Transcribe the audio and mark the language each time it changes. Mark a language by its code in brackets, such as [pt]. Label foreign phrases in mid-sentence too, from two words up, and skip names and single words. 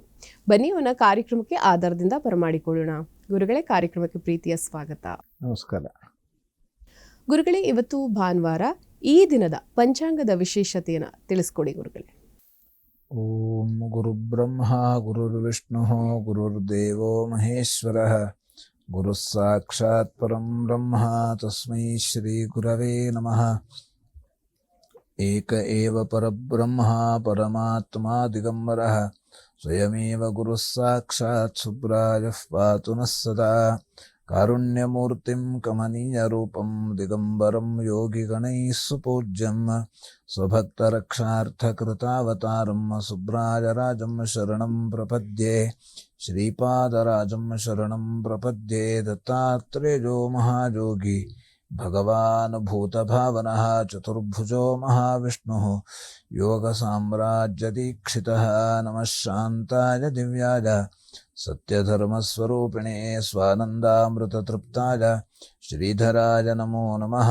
[kn] ಬನ್ನಿ ಅವನ ಕಾರ್ಯಕ್ರಮಕ್ಕೆ ಆಧಾರದಿಂದ ಬರಮಾಡಿಕೊಳ್ಳೋಣ. ಗುರುಗಳೇ, ಕಾರ್ಯಕ್ರಮಕ್ಕೆ ಪ್ರೀತಿಯ ಸ್ವಾಗತ. ನಮಸ್ಕಾರ. ಗುರುಗಳೇ, ಇವತ್ತು ಭಾನುವಾರ, ಈ ದಿನದ ಪಂಚಾಂಗದ ವಿಶೇಷತೆಯನ್ನು ತಿಳಿಸ್ಕೊಡಿ ಗುರುಗಳೇ. [sa] ಓಂ ಗುರುಬ್ರಹ್ಮ ಗುರುರ್ವಿಷ್ಣು ಗುರುರ್ದೇವೋ ಮಹೇಶ್ವರ ಗುರು ಸಾಕ್ಷಾತ್ ಪರಂ ಬ್ರಹ್ಮ ತಸ್ಮೈ ಶ್ರೀ ಗುರವೇ ನಮಃ. ಏಕ ಏವ ಪರಬ್ರಹ್ಮ ಪರಮಾತ್ಮ ದಿಗಂಬರಃ ಸ್ವಯಮೇವ ಗುರು ಸಾಕ್ಷಾತ್ ಸುಬ್ರಾಯಃ ಪಾತು ನಃ ಸದಾ. ಕಾರುಣ್ಯಮೂರ್ತಿಂ ಕಮನೀಯ ರೂಪಂ ದಿಗಂಬರಂ ಯೋಗಿಗಣೈಃ ಸುಪೂಜ್ಯಂ ಸ್ವಭಕ್ತರಕ್ಷಾರ್ಥಕೃತಾವತಾರಂ ಸುಬ್ರಾಯರಾಜಂ ಶರಣಂ ಪ್ರಪದ್ಯೆ. ಶ್ರೀಪಾದರಾಜಂ ಶರಣಂ ಪ್ರಪದ್ಯೆ. ದತ್ತಾತ್ರೇಯೋ ಮಹಾಯೋಗಿ ಭಗವಾನ್ ಭೂತಭಾವನಃ ಚತುರ್ಭುಜೋ ಮಹಾವಿಷ್ಣುಃ ಯೋಗಸಾಮ್ರಾಜ್ಯದೀಕ್ಷಿತಃ. ನಮಃ ಶಾಂತಾಯ ದಿವ್ಯಾಯ ಸತ್ಯಧರ್ಮಸ್ವರೂಪಿಣೇ ಸ್ವಾನಂದಾಮೃತತೃಪ್ತಾಯ ಶ್ರೀಧರಾಯ ನಮೋ ನಮಃ.